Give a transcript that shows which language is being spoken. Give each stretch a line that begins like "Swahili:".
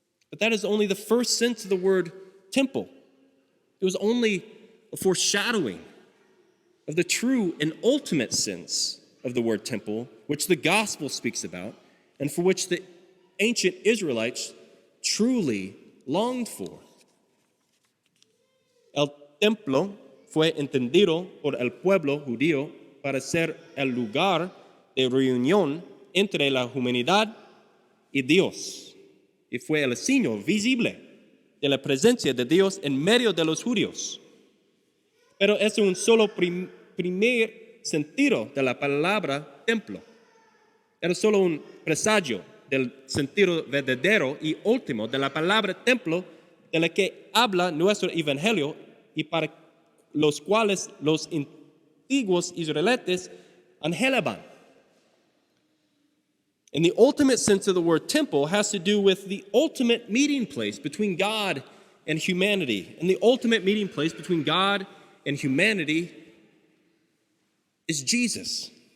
English: But that is only the first sense of the word temple. It was only a foreshadowing of the true and ultimate sense of the word temple, which the gospel speaks about, and for which the ancient Israelites truly longed for.
Spanish: El templo fue entendido por el pueblo judío para ser el lugar de reunión entre la humanidad y Dios, y fue el signo visible de la presencia de Dios en medio de los judíos. Pero es un solo primer sentido de la palabra templo. Era solo un presagio del sentido verdadero y último de la palabra templo, de la que habla nuestro evangelio y para los cuales los antiguos israelitas anhelaban.
English: And the ultimate sense of the word temple has to do with the ultimate meeting place between God and humanity. And the ultimate meeting place between God and humanity is Jesus.